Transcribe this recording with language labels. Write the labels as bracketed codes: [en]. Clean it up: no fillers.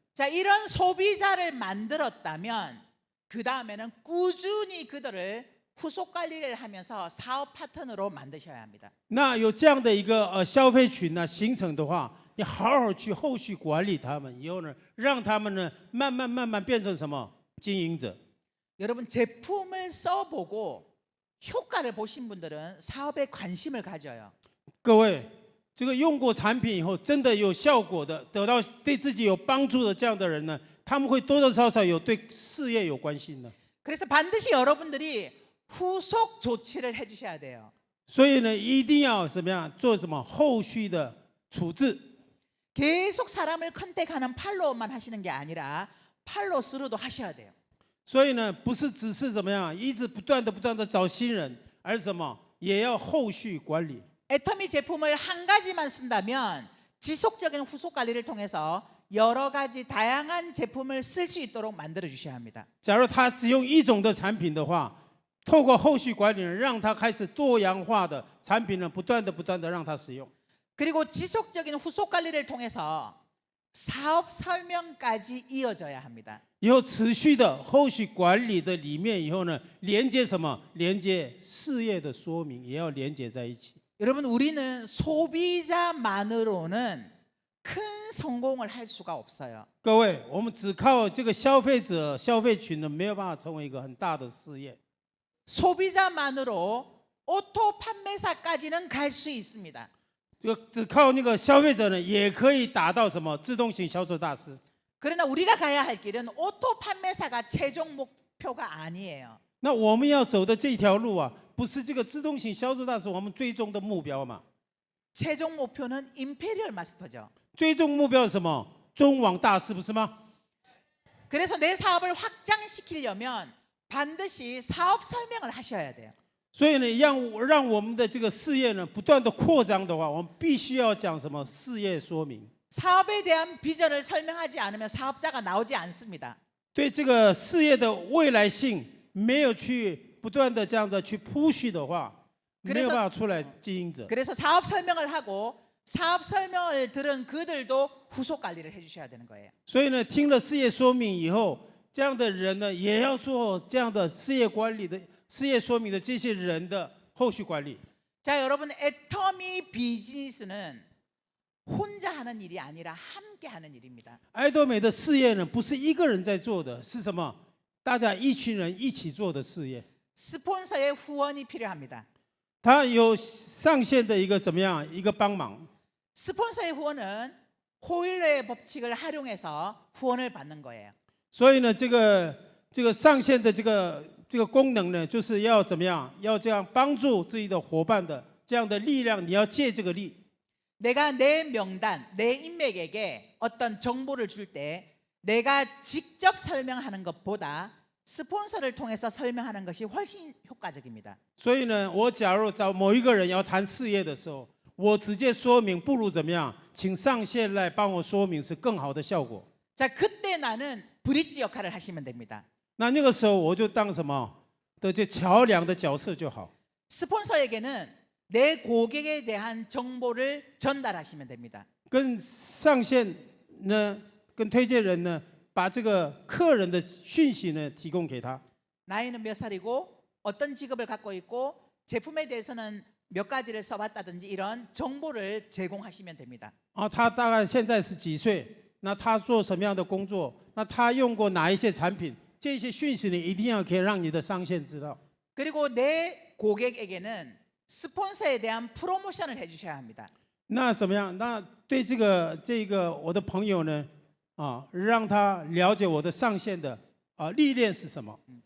[ko] 자, 이런 소비자를 만들었다면 그 다음에는 꾸준히 그들을 후속 관리를 하면서 사업 파트너로 만드셔야 합니다. [zh] 那有这样的一个消费群呢形成的话，你好好去后续管理他们，以后呢，让他们呢慢慢变成什么经营者。 [ko] 여러분 제품을 써보고 효과를 보신 분들은 사업에 관심을 가져요. [zh] 各位，这个用过产品以后真的有效果的，得到对自己有帮助的这样的人呢，他们会多多少少有对事业有关心的。 [ko] 그래서 반드시 여러분들이 후속 조치를 해주셔야 돼요. [zh] 所以呢，一定要怎么样做什么后续的处置。 [ko] 계속 사람을 컨택하는 팔로우만 하시는 게 아니라 팔로스루도 하셔야 돼요. [zh] 所以呢，不是只是怎么样，一直不断的找新人，而是什么，也要后续管理。 [ko] 애터미 제품을 한 가지만 쓴다면 지속적인 후속 관리를 통해서 여러 가지 다양한 제품을 쓸 수 있도록 만들어 주셔야 합니다. [zh] 假如他只用一种的产品的话，透过后续管理呢，让他开始多样化的产品呢，不断的让他使用。 [ko] 그리고 지속적인 후속 관리를 통해서 사업 설명까지 이어져야 합니다. [zh] 以后持续的后续管理的里面以后呢，连接什么？连接事业的说明，也要连接在一起。 [ko] 여러분 우리는 소비자만으로는 큰 성공을 할 수가 없어요. [zh] 各位，我们只靠这个消费者、消费群呢，没有办法成为一个很大的事业。 [ko] 소비자만으로 오토 판매사까지는 갈 수 있습니다. [zh] 这个只靠那个消费者呢，也可以达到什么自动型销售大师。 [ko] 그러나 우리가 가야 할 길은 오토 판매사가 최종 목표가 아니에요. [zh] 那我们要走的这条路啊，不是这个自动型销售大师我们最终的目标嘛？ [ko] 최종 목표는 임페리얼 마스터죠. [zh] 最终目标是什么？中网大师不是吗？ [ko] 그래서 내 사업을 확장시키려면 반드시 사업 설명을 하셔야 돼요. [zh] 所以呢，让我们的这个事业呢不断的扩张的话，我们必须要讲什么事业说明。 [ko] 사업에 대한 비전을 설명하지 않으면 사업자가 나오지 않습니다. [zh] 对这个事业的未来性没有去不断的这样的去铺叙的话，没有办法出来经营者。 [ko] 그래서 사업 설명을 하고 사업 설명을 들은 그들도 후속 관리를 해주셔야 되는 거예요. [zh] 所以呢，听了事业说明以后，这样的人呢，也要做这样的事业管理的事业说明的这些人的后续管理。 [ko] 자, 여러분 애터미 비즈니스는 혼자 하는 일이 아니라 함께 하는 일입니다. [zh] 爱多美的事业呢，不是一个人在做的，是什么？大家一群人一起做的事业。 [ko] 스폰서의 후원이 필요합니다. [zh] 他有上线的一个怎么样一个帮忙？ [ko] 스폰서의 후원은 호일러의 법칙을 활용해서 후원을 받는 거예요. [zh] 所以呢，这个上线的这个功能呢，就是要怎么样？要这样帮助自己的伙伴的这样的力量，你要借这个力。 [ko] 내가 내 명단, 내 인맥에게 어떤 정보를 줄 때 내가 직접 설명하는 것보다 스폰서를 통해서 설명하는 것이 훨씬 효과적입니다. [zh] 所以呢，我假如找某一个人要谈事业的时候，我直接说明，不如怎么样，请上线来帮我说明是更好的效果。 [ko] 자, 그때 나는 브릿지 역할을 하시면 됩니다. [zh] 那个时候我就当什么的这桥梁的角色就好。 [ko] 스폰서에게는 내 고객에 대한 정보를 전달하시면 됩니다. [zh] 跟上线呢，跟推荐人呢，把这个客人的讯息呢提供给他。 [ko] 나이는 몇 살이고 어떤 직업을 갖고 있고 제품에 대해서는 몇 가지를 써봤다든지 이런 정보를 제공하시면 됩니다. [zh] 啊，他大概现在是几岁？那他做什么样的工作？那他用过哪一些产品？这些讯息呢，一定要可以让你的上线知道。 [ko] 그리고 내 고객에게는 스폰서에 대한 프로모션을 해주셔야 합니다. [zh] 那怎么样？那对这个我的朋友呢，让他了解我的上线的历练是什么。